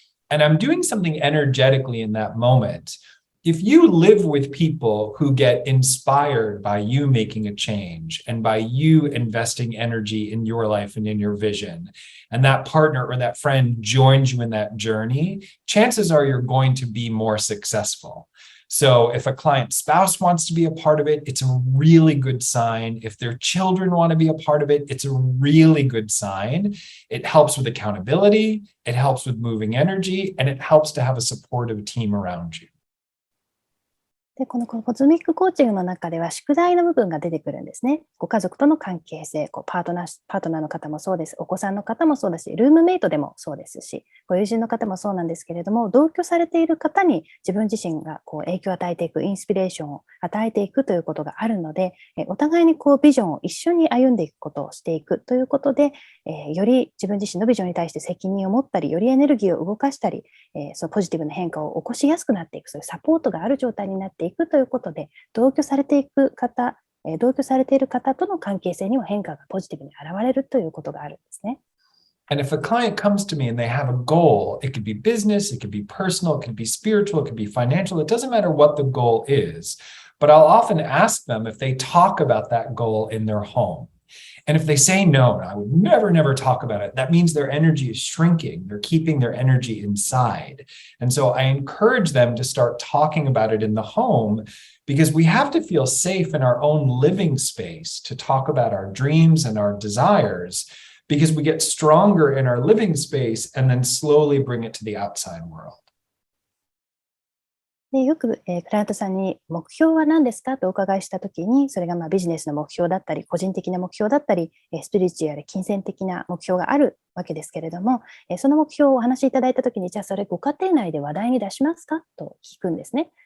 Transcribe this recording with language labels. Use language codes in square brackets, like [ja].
[en] And I'm doing something energetically in that moment. If you live with people who get inspired by you making a change and by you investing energy in your life and in your vision, and that partner or that friend joins you in that journey, chances are you're going to be more successful. So if a client's spouse wants to be a part of it, it's a really good sign. If their children want to be a part of it, it's a really good sign. It helps with accountability, it helps with moving energy, and it helps to have a supportive team around you. [ja] で、このコズミックコーチングの中では宿題の部分が出てくるんですね。ご家族との関係性、パートナーの方もそうです。お子さんの方もそうだし、ルームメイトでもそうですし、ご友人の方もそうなんですけれども、同居されている方に自分自身が影響を与えていく、インスピレーションを与えていくということがあるので、お互いにビジョンを一緒に歩んでいくことをしていくということで、より自分自身のビジョンに対して責任を持ったり、よりエネルギーを動かしたり、そのポジティブな変化を起こしやすくなっていく、そういうサポートがある状態になっていくということで、同居されている方との関係性にも変化がポジティブに現れるということがあるんですね。 [en] And if a client comes to me and they have a goal, it could be business, it could be personal, it could be spiritual, it could be financial, it doesn't matter what the goal is. But I'll often ask them if they talk about that goal in their home. And if they say no, I would never talk about it, that means their energy is shrinking. They're keeping their energy inside. And so I encourage them to start talking about it in the home because we have to feel safe in our own living space to talk about our dreams and our desires because we get stronger in our living space and then slowly bring it to the outside world. [ja] でよく、クライアントさんに目標は何ですかとお伺いしたときに、それがビジネスの目標だったり、個人的な目標だったり、スピリチュアル、金銭的な目標があるわけですけれども、その目標をお話しいただいたときに、じゃあそれご家庭内で話題に出しますかと聞くんですね。